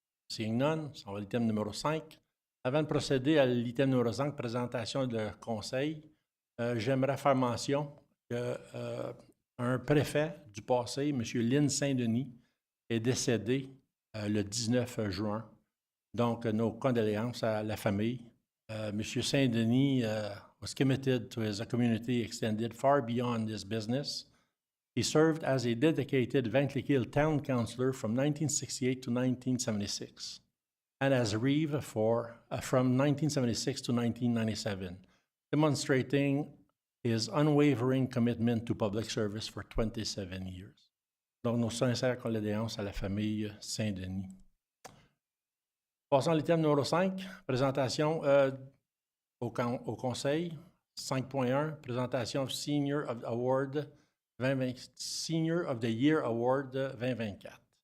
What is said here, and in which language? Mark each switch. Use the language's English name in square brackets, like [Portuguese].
[English] Seeing none, [French] on va à l'item numéro 5. Avant de procéder à l'item numéro 5, présentation de conseil, j'aimerais faire mention que un préfet du passé, M. Lynn Saint-Denis, est décédé le 19 juin. Donc, nos condoléances à la famille. M. [English] Saint-Denis was committed to his community, extended far beyond his business. He served as a dedicated Vankleekil town councillor from 1968 to 1976, and as Reeve from 1976 to 1997, demonstrating his unwavering commitment to public service for 27 years. [French] Donc, nos sincères condoléances à la famille Saint-Denis. Passons à l'item numéro 5, présentation au Conseil. 5.1, présentation Senior of the Year Award 2024.